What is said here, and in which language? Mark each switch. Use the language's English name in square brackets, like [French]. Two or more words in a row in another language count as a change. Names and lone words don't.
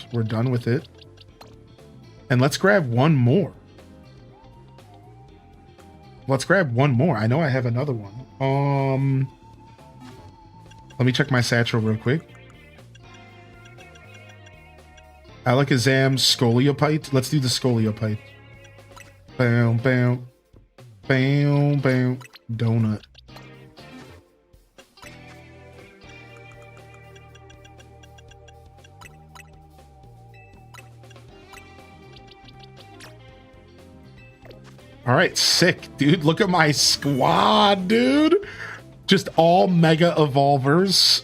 [English] We're done with it. And let's grab one more. Let's grab one more. I know I have another one. Let me check my satchel real quick. Alakazam, Scoliopipe. Let's do the Scoliopipe. Bam, bam. Bam, bam. Donut. All right, sick, dude. Look at my squad, dude. Just all Mega Evolvers.